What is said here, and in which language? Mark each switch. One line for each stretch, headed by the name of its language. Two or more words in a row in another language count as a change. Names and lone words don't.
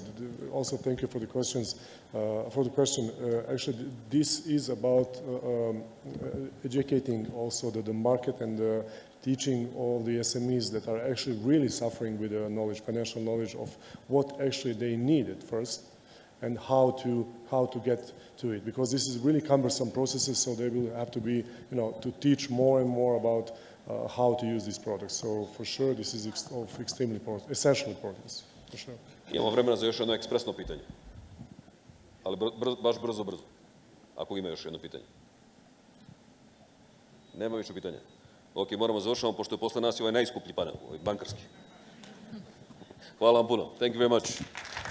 English: Also, thank you for the questions. For the question, actually, this is about educating also the market and teaching all the SMEs that are actually really suffering with the knowledge, financial knowledge of what actually they need at first. and how to get to it, because this is really cumbersome processes, so they will have to be, to teach more and more about how to use these products. So for sure, this is of extremely important, essential importance, for sure.
Serbian: Imamo vremena za još jedno ekspresno pitanje. Ali baš brzo. Ako ima još jedno pitanje. Nema više pitanja. Ok, moramo završavamo, pošto je posle nas i ovaj najskuplji panel, ovaj bankarski. Hvala vam puno.
English: Thank you very much.